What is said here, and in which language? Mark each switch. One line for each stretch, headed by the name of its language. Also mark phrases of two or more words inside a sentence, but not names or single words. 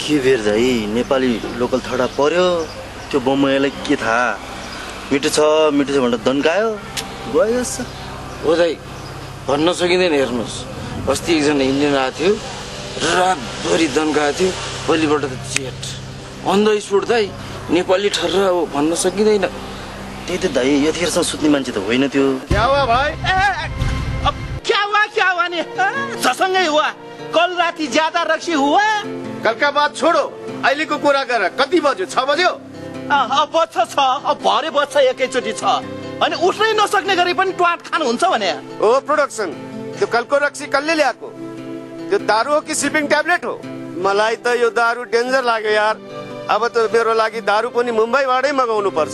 Nepali: के बेर दाइ नेपाली लोकल थडा पर्यो त्यो बम्बईलाई के थाहा मिठो छ भनेर दन्कायो गयो हो दाइ भन्न सकिँदैन हेर्नुहोस् अस्ति एकजना इन्डियन आएको थियो रातभरि दन्काएको थियो भोलिपल्ट त
English: jet on the spot
Nepali: दाइ नेपाली ठर्र अब भन्न सकिँदैन त्यही त दाइ यतिखेरसम्म सुत्ने मान्छे त होइन त्यो
Hindi: क्या हुआ भाइ अब क्या हुआ नि जसँगै हुआ कल राति ज्यादा रक्सी हुआ कल का बात छोडो
Nepali: अहिलेको कुरा गर कति बज्यो 6 बज्यो बज्छ छ अब भरे बज्छ एकैचोटि छ अनि उठ्नै नसक्ने गरी पनि ट्वाट खानुहुन्छ भने ओ प्रोडक्सन त्यो कलको रक्सी कसले ल्याएको त्यो दारू हो कि स्लिपिङ ट्याब्लेट हो मलाई त यो दारू डेन्जर लाग्यो यार अब त मेरो लागि दारू पनि मुम्बईबाटै मगाउनु पर्छ